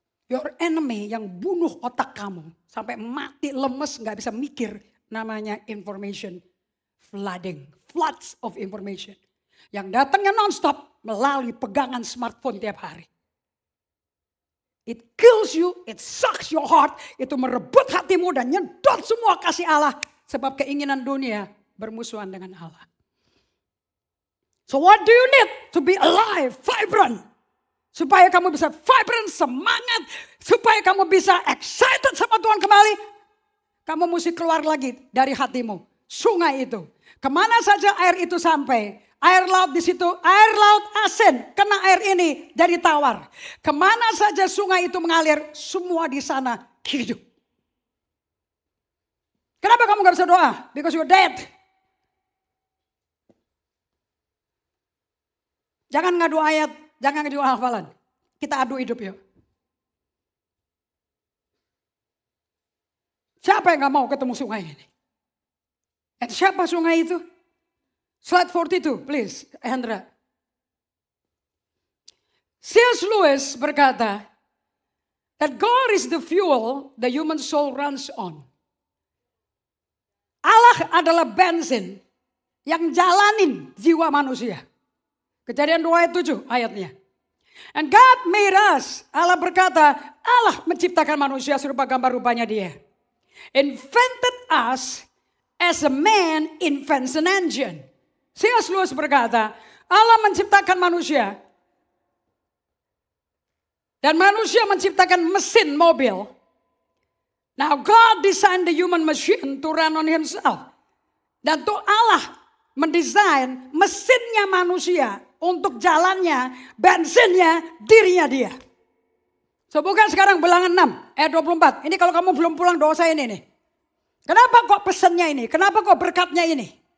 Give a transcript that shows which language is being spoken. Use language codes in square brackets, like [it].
[en] Your enemy [id] yang bunuh otak kamu sampai mati lemes gak bisa mikir namanya information flooding, [en] floods of information. [id] Yang datangnya nonstop melalui pegangan smartphone tiap hari. [en] It kills you, it sucks your heart. [id] Itu merebut hatimu dan nyedot semua kasih Allah. Sebab keinginan dunia bermusuhan dengan Allah. [en] So what do you need to be alive, vibrant? [id] Supaya kamu bisa vibrant, semangat. Supaya kamu bisa excited sama Tuhan kembali. Kamu mesti keluar lagi dari hatimu. Sungai itu. Kemana saja air itu sampai. Air laut di situ, air laut asin, kena air ini jadi tawar. Kemana saja sungai itu mengalir, semua di sana hidup. Kenapa kamu gak bisa doa? [en] Because you're dead. [id] Jangan ngadu ayat, jangan ngadu hafalan. Kita adu hidup yuk. Siapa yang gak mau ketemu sungai ini? Dan siapa sungai itu? Slide 42, please, Hendra. C.S. [en] Lewis [id] berkata, [en] that God is the fuel the human soul runs on. [id] Allah adalah bensin yang jalanin jiwa manusia. Kejadian 2 ayat 7 ayatnya. [en] And God made us. [id] Allah berkata, Allah menciptakan manusia serupa gambar rupanya dia. [en] Invented us as a man invents an engine. C.S. [id] Lewis berkata, Allah menciptakan manusia. Dan manusia menciptakan mesin mobil. [en] Now God designed the human machine to run on himself. [id] Dan tuh Allah mendesain mesinnya manusia untuk jalannya, bensinnya, dirinya dia. So bukan sekarang Bilangan 6 ayat 24. Ini kalau kamu belum pulang dosa ini nih. Kenapa kok pesannya ini? Kenapa kok berkatnya ini?